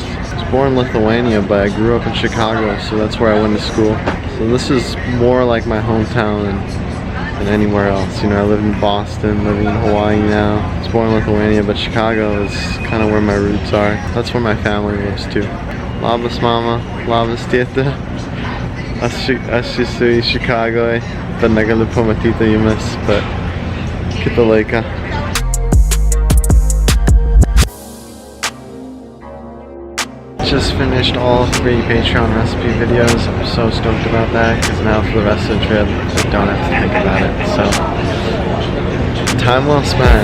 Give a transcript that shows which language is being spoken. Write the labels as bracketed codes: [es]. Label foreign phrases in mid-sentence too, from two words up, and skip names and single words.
[en] I was born in Lithuania, but I grew up in Chicago, so that's where I went to school. So this is more like my hometown than anywhere else. You know, I live in Boston, living in Hawaii now. I was born in Lithuania, but Chicago is kind of where my roots are. That's where my family lives too. [lt] Labas mama, labas tėte. Aš esu iš Chicago, bet negaliu pamatyti jumis, bet kitą laiką. [en] Just finished all 3 Patreon recipe videos. I'm so stoked about that because now for the rest of the trip I don't have to think about it. So time well spent.